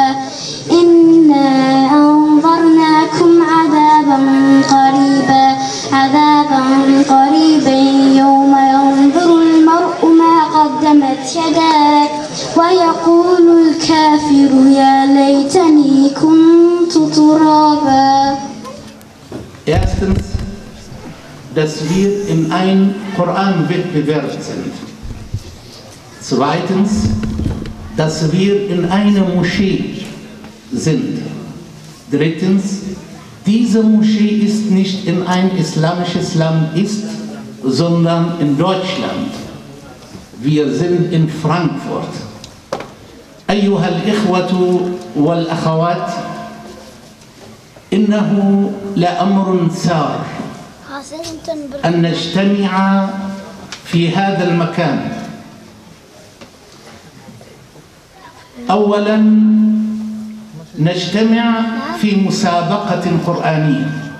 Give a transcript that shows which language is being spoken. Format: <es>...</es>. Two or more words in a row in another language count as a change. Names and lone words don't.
<ar>إنا أنظرناكم عذابا قريبا يوم ينظر المرء ما قدمت يداه ويقول الكافر يا ليتني كنت ترابا.</ar> <de>Erstens, dass wir in einem Koranwettbewerb sind. Zweitens, dass wir in einer Moschee sind. Drittens, diese Moschee ist nicht in ein islamisches Land sondern in Deutschland. Wir sind in Frankfurt.</de> <ar>أيها الإخوة والأخوات إنه لأمر سار أن نجتمع في هذا المكان. أولاً نجتمع في مسابقة قرآنية.</ar>